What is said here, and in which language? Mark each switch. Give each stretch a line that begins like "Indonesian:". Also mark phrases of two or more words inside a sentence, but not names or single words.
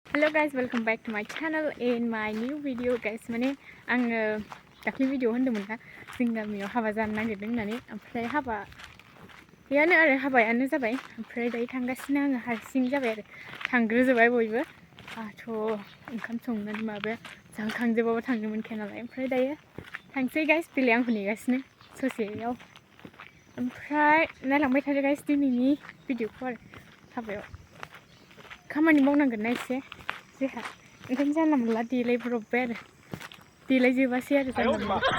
English: guys, welcome back to my channel in my new video guys.
Bodo: Mane ang dakli video होनदोंमोन ना जों गामियाव हाबा जानो नागिरदों होननानै ओमफ्राय हाबायानो आरो हाबायानो जाबाय ओमफ्राय दायो थांगासिनो आङो हारसिं जाबाय आरो थांग्रोजोबाय बयबो आथ' ओंखाम संनानै माबा जाखांजोबाबा थांनो मोनखाया नालाय ओमफ्राय दायो थांसै गाइस बेलाय आंखौ नेगासिनो ससेयाव ओमफ्राय नायलांबाय थादो गाइस दिनैनि भिडिअखौ आरो हाबायाव खामानि मावनांगोन ना एसे जोंहा ओंखायनो जानला मोनला देलायब्रबबाय आरो देलायजोबासै आरो जानला मोनला